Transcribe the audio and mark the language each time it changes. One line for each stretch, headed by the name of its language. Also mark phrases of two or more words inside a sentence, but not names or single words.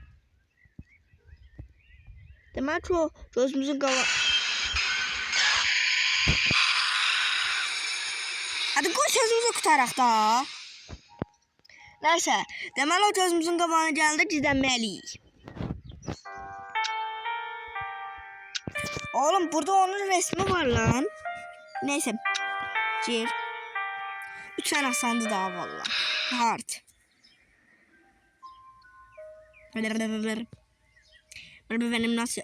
Azerbaijani: Demək ki o gözümüzün qala... Hadi qoy sözümüzü qutaraq da.
Turkish: Neyse.
Azerbaijani: Deməli o gözümüzün qabağına gəldi gizlənməliyik.
Turkish: Oğlum burada onun resmi var lan. Neyse. Gir. 3 tane asandı daha valla. Hard. Benim nasıl...